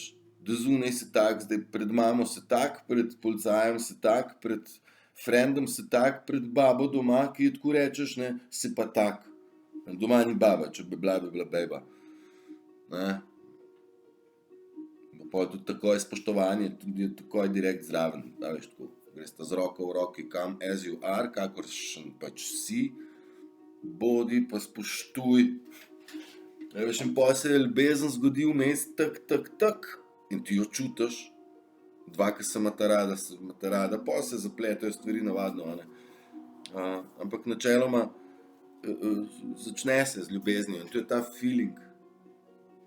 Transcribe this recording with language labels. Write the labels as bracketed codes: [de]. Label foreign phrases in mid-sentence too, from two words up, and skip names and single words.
[sl] Da zunaj si tak, zdaj pred mamo si tak, pred policajem si tak, pred frendom si tak, pred babo doma, ki je tako rečeš, ne, si pa tak. Doma ni baba, če bi bila bejba. Ne. Pa tudi takoj spoštovanje, tudi takoj direkt zraven, da veš tako. Gresta z roko v roki, [en] come as you are, [sl] kakoršen pač si, bodi pa spoštuj. Ja, veš, in potem se je ljubezen zgodi vmes, tak, in ti jo čutiš. Dva, ki se imata rada, potem se zapletajo stvari navadno, ne. Ampak načeloma začne se z ljubeznijo in to je ta feeling.